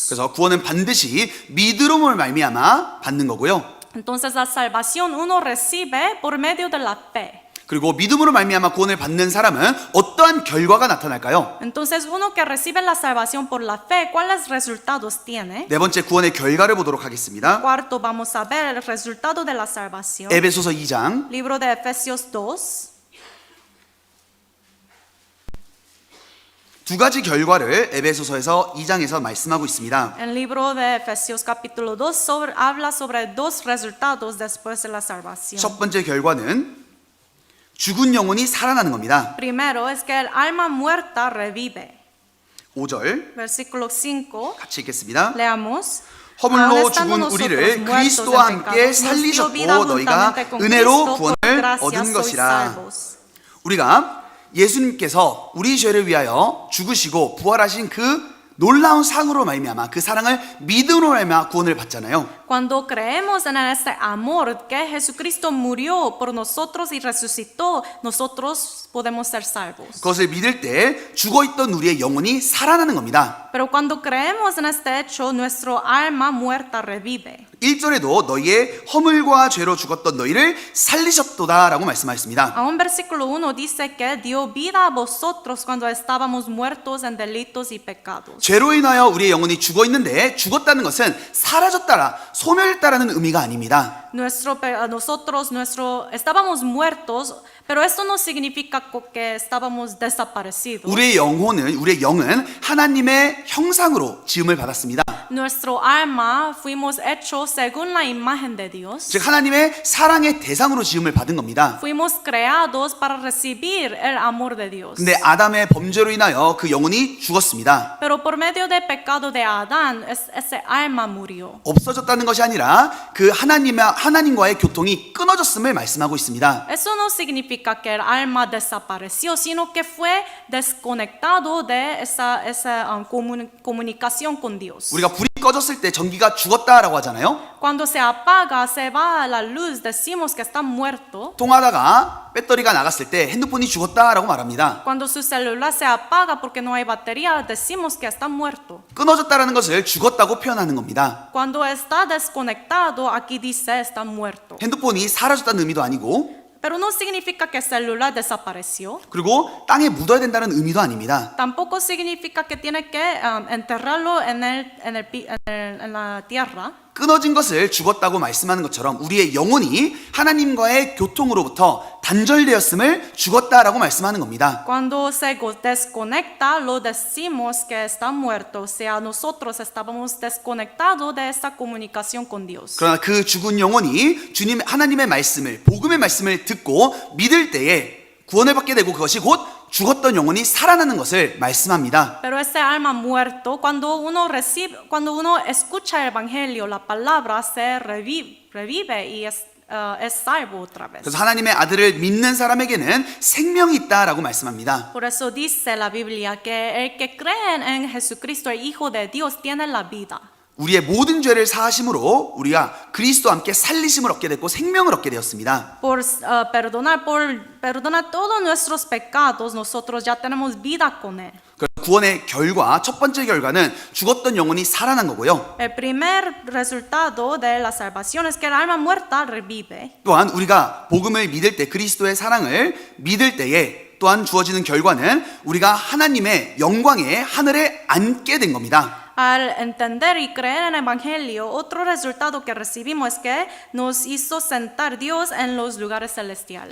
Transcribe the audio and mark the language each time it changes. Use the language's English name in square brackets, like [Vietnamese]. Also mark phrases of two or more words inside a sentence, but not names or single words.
[Korean] 그래서 구원은 반드시 믿음으로 말미암아 받는 거고요. [Spanish] Entonces la salvación uno recibe por medio de la fe. [Korean] 그리고 믿음으로 말미암아 구원을 받는 사람은 어떠한 결과가 나타날까요? [Spanish] Entonces, uno que recibe la salvación por la fe, ¿cuáles resultados tiene? [Korean] 네 번째 구원의 결과를 보도록 하겠습니다. [Spanish] Cuarto, vamos a ver el resultado de la salvación. [Korean] 에베소서 2장 [Spanish] Libro de Efesios 2. [Korean] 두 가지 결과를 에베소서에서 2장에서 말씀하고 있습니다. [Spanish] El libro de Efesios capítulo 2 habla sobre dos resultados después de la salvación. [Korean] 첫 번째 결과는 죽은 영혼이 살아나는 겁니다. [Spanish] Primero es que el alma muerta revive. [Korean] 5절 [Spanish] Versículo 5. [Korean] 같이 읽겠습니다. [Spanish] Leamos. [Korean] 허물로 [Spanish] Ahora estando [Korean] 죽은 [Spanish] nosotros [Korean] 우리를 [Spanish] muertos [Korean] 그리스도와 [Spanish] en [Korean] 함께 [Spanish] pecado, nos dio [Korean] 살리셨고 [Spanish] vida [Korean] 너희가 [Spanish] juntamente con [Korean] 은혜로 [Spanish] Cristo, por [Korean] 구원을 [Spanish] gracia [Korean] 얻은 [Spanish] sois [Korean] 것이라. [Spanish] salvos. [Korean] 우리가 예수님께서 우리 죄를 위하여 죽으시고 부활하신 그 놀라운 상으로 말미암아 그 사랑을 믿음으로 말미암아 구원을 받잖아요. [Spanish] Cuando creemos en este amor que Jesucristo murió por nosotros y resucitó, nosotros podemos ser salvos. [Korean] 그것을 믿을 때 죽어있던 우리의 영혼이 살아나는 겁니다. [Spanish] Pero cuando creemos en este hecho, nuestro alma muerta revive. [Korean] 1절에도 너희의 허물과 죄로 죽었던 너희를 살리셨도다 라고 말씀하셨습니다. [Spanish] Aún versículo 1 dice que dio vida a vosotros cuando estábamos muertos en delitos y pecados. [Korean] 죄로 인하여 우리의 영혼이 죽어있는데 죽었다는 것은 사라졌다라 소멸했다라는 의미가 아닙니다. [Spanish] Estábamos muertos, pero esto no significa que estábamos desaparecidos. [Korean] 우리의 영은 하나님의 형상으로 지음을 받았습니다. [Spanish] Nuestro alma fuimos hechos según la imagen de Dios. [Korean] 즉 하나님의 사랑의 대상으로 지음을 받은 겁니다. [Spanish] Fuimos creados para recibir el amor de Dios. [Korean] 근데 아담의 범죄로 인하여 그 영혼이 죽었습니다. [Spanish] Pero por medio del pecado de Adán, ese alma murió. [Korean] 없어졌다는 것이 아니라 그 하나님과의 교통이 끊어졌음을 말씀하고 있습니다. [Spanish] Eso no significa que el alma desapareció, sino que fue desconectado de esa comunicación con Dios. [Korean] 우리가 불이 꺼졌을 때 전기가 죽었다라고 하잖아요. [Spanish] Cuando se apaga, se va la luz, decimos que está muerto. [Korean] 통하다가 배터리가 나갔을 때 핸드폰이 죽었다라고 말합니다. [Spanish] Cuando su celular se apaga porque no hay batería, decimos que está muerto. [Korean] 끊어졌다라는 것을 죽었다고 표현하는 겁니다. [Spanish] Cuando está desconectado, aquí dice está muerto. [Korean] 핸드폰이 사라졌다는 의미도 아니고 [Spanish] Pero no significa que el celular desapareció. [Korean] 그리고 땅에 묻어야 된다는 의미도 아닙니다. [Spanish] Tampoco significa que tiene que enterrarlo en la tierra. [Korean] 끊어진 것을 죽었다고 말씀하는 것처럼 우리의 영혼이 하나님과의 교통으로부터 단절되었음을 죽었다라고 말씀하는 겁니다. [Spanish] Cuando se desconecta, lo decimos que está muerto. O sea, nosotros estábamos desconectados de esta comunicación con Dios. [Korean] 그러나 그 죽은 영혼이 하나님의 말씀을 복음의 말씀을 듣고 믿을 때에 구원을 받게 되고 그것이 곧 죽었던 영혼이 살아나는 것을 말씀합니다. [Spanish] Pero ese alma muerto, cuando uno escucha el evangelio, la palabra se revive y es salvo otra vez. [Korean] 그래서 하나님의 아들을 믿는 사람에게는 생명이 있다라고 말씀합니다. [Spanish] Por eso dice la Biblia que el que cree en Jesucristo, el Hijo de Dios, tiene la vida. [Korean] 우리의 모든 죄를 사하심으로 우리가 그리스도와 함께 살리심을 얻게 됐고 생명을 얻게 되었습니다. [Spanish] Por perdonar todos nuestros pecados, nosotros ya tenemos vida con él. [Korean] 구원의 결과, 첫 번째 결과는 죽었던 영혼이 살아난 거고요. [Spanish] El primer resultado de la salvación es que el alma muerta revive. [Korean] 또한 우리가 복음을 믿을 때 그리스도의 사랑을 믿을 때에 또한 주어지는 결과는 우리가 하나님의 영광의 하늘에 앉게 된 겁니다. [Spanish] Al entender y creer en el Evangelio, otro resultado que recibimos es que nos hizo sentar Dios en los lugares celestiales.